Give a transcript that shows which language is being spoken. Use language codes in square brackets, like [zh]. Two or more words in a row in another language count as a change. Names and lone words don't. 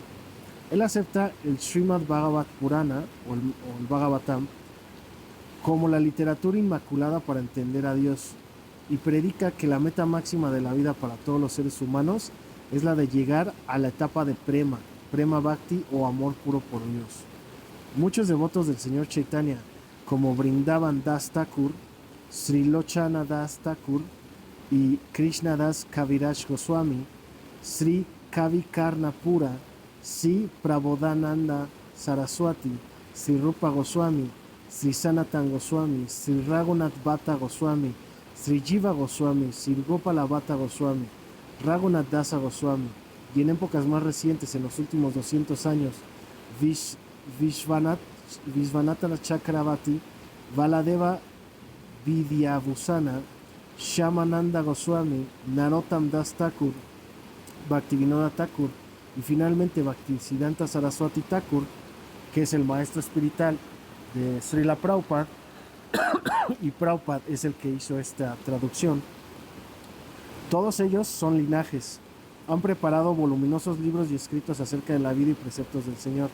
[es] Él acepta el Srimad Bhagavat Purana o el Bhagavatam como la literatura inmaculada para entender a Dios, y predica que la meta máxima de la vida para todos los seres humanos es la de llegar a la etapa de [sa] प्रेम भक्ति [es] o amor puro por Dios. Muchos devotos del Señor Chaitanya, como Vrindavan Das Thakur, Sri Lochana Das Thakur y Krishna Das Kaviraj Goswami, Sri Kavi Karnapura, Sri Prabodhananda Saraswati, Sri Rupa Goswami, Sri Sanatan Goswami, Sri Raghunath Bhatta Goswami, Sri Jiva Goswami, Sri Gopala Bhatta Goswami, Raghunath Dasa Goswami, y en épocas más recientes, en los últimos 200 años, Vishvanatha Chakravarti, Baladeva Vidyabhusana, Shyamananda Goswami, Narottam Das Thakur, Bhaktivinoda Thakur y finalmente Bhaktisiddhanta Saraswati Thakur, que es el maestro espiritual de Srila Prabhupada, y Prabhupada es el que hizo esta traducción. Todos ellos son linajes. Han preparado voluminosos libros y escritos acerca de la vida y preceptos del Señor.